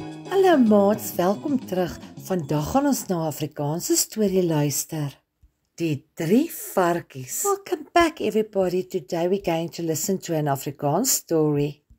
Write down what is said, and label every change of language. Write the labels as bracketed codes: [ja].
[af] Hallo maats, welkom terug. Vandag gaan ons na 'n Afrikaanse storie luister. Die 3 varkies. [en] Welcome back everybody. Today we're going to listen to an Afrikaans story.